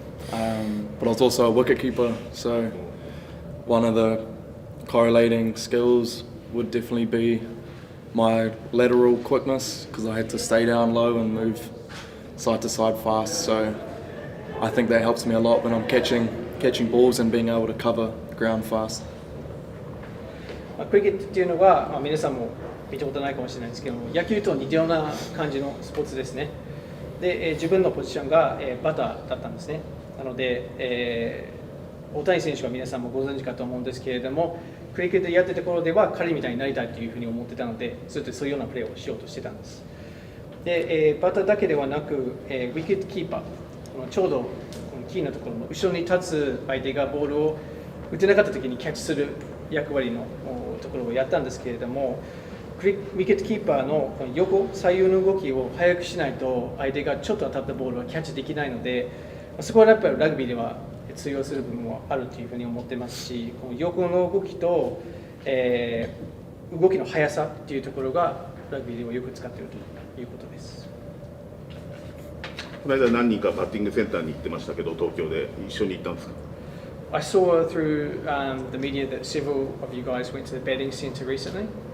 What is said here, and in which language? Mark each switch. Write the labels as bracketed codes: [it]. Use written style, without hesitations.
[en] But I was also a wicket keeper, so one of the correlating skills would definitely be my lateral quickness, because I had to stay down low and move side to side fast, so I think that helps me a lot when I'm catching balls and being able to cover ground fast. [ja] クリケットっていうのは、皆さんも見たことないかもしれないですけども、野球と似たような感じのスポーツですね。で、自分のポジションが、バッターだったんですね。なので、大谷選手は皆さんもご存知かと思うんですけれども、クリケットやってた頃では彼みたいになりたいというふうに思ってたので、ずっとそういうようなプレーをしようとしてたんです。で、バッターだけではなく、ウィケットキーパー、ちょうどこのキーのところの後ろに立つ相手がボールを打てなかった時にキャッチする役割のところをやったんですけれども、ウィケットキーパーのこの横左右の動きを速くしないと相手がちょっと当たったボールはキャッチできないので、そこはやっぱりラグビーでは通用する部分もあるというふうに思ってますし、この横の動きと、動きの速さっていうところがラグビーではよく使っているということです。この間何人かバッティングセンターに行ってましたけど、東京で一緒に行ったんですか？ [en] I saw through the media that several of you guys went to the batting centre recently.